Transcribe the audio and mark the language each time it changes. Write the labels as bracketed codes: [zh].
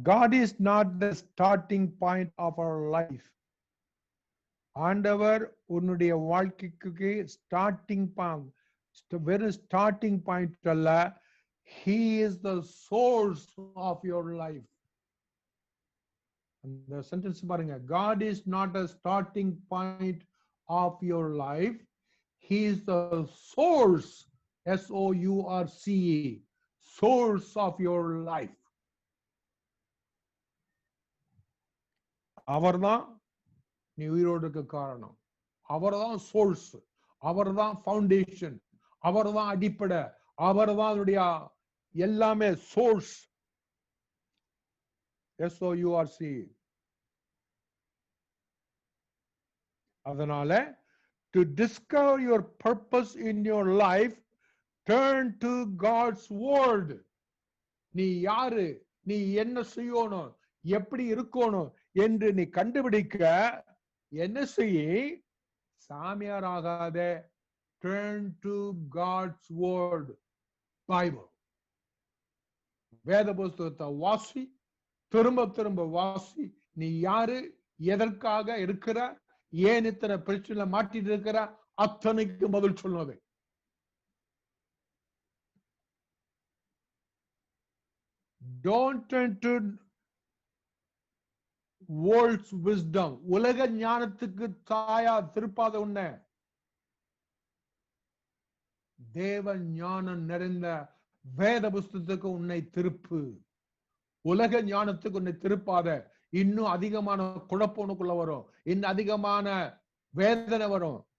[en] God is not the starting point of our life. [ta] ஆண்டவர் உன்னுடைய வாழ்க்கைக்கு ஸ்டார்டிங் பாயிண்ட், வெறும் ஸ்டார்டிங் பாயிண்ட் அல்ல. [en] He is the source of your life. [ta] அந்த sentence பாருங்க. [en] God is not a starting point of your life. He is the source, SOURCE, source of your life. [ta] அவர்தான் நீ உயிரோடு இருக்க காரணம். அவர்தான் சோர்ஸ், அவர்தான் ஃபவுண்டேஷன், அவர்தான் அடிப்படை, அவர்தான் அதனுடைய எல்லாமே சோர்ஸ். [en] SOURCE. அதனால to discover your purpose in your life, turn to God's word. [ta] நீ யாரு, நீ என்ன செய்யணும், எப்படி இருக்கணும் என்று நீ கண்டுபிடிக்க என்ன செய்ய? சாமியார் ஆகாத, [en] turn to God's word, Bible. [ta] வேத புஸ்தகத்தை வாசி, திரும்ப திரும்ப வாசி. நீ யாரு, எதற்காக இருக்கிற, ஏன் இத்தனை பிரச்சனை மாட்டிட்டு இருக்கிற, அத்தனைக்கு பதில் சொன்னது. [en] Don't turn to world's wisdom. [ta] உலக ஞானத்துக்கு தாயா திருப்பாத உன்னை தேவ ஞானம் நிறைந்த வேத புஸ்தகத்துக்கு உன்னை திருப்பு. உலக ஞானத்துக்கு உன்னை திருப்பாத. இன்னும் அதிகமான குழப்பம் உனக்குள்ள வரும், இன்னும் அதிகமான வேதனை வரும்.